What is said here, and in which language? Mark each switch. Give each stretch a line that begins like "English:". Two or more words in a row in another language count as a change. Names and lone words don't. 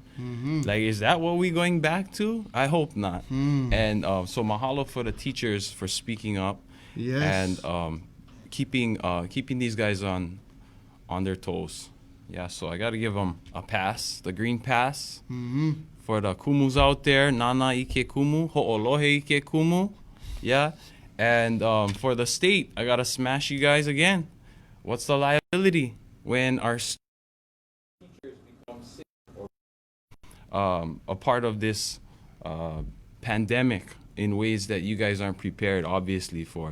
English: Like, is that what we're going back to? I hope not. And so mahalo for the teachers for speaking up. Yes. And keeping these guys on their toes. Yeah, so I got to give them a pass, the green pass. For the kumus out there,
Hawaiian: nana ike kumu, ho'olohe ike kumu.
English: Yeah. And for the state, I got to smash you guys again. What's the liability when our teachers become sick or a part of this pandemic in ways that you guys aren't prepared, obviously, for?